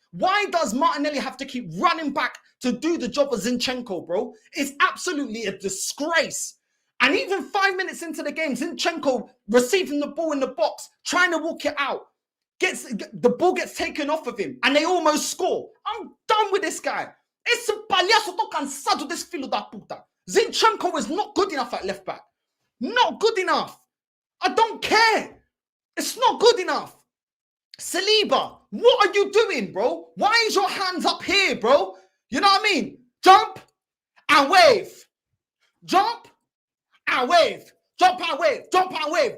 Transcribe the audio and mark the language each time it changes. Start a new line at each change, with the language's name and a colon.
English: Why does Martinelli have to keep running back to do the job of Zinchenko, bro? It's absolutely a disgrace. And even 5 minutes into the game, Zinchenko receiving the ball in the box, trying to walk it out. The ball gets taken off of him and they almost score. I'm done with this guy.
Portuguese: Esse palhaço, tô cansado desse filho da puta.
English: Zinchenko is not good enough at left back. Not good enough. I don't care. It's not good enough. Saliba, what are you doing, bro? Why is your hands up here, bro? You know what I mean? Jump and wave. Jump and wave. Jump and wave. Jump and wave.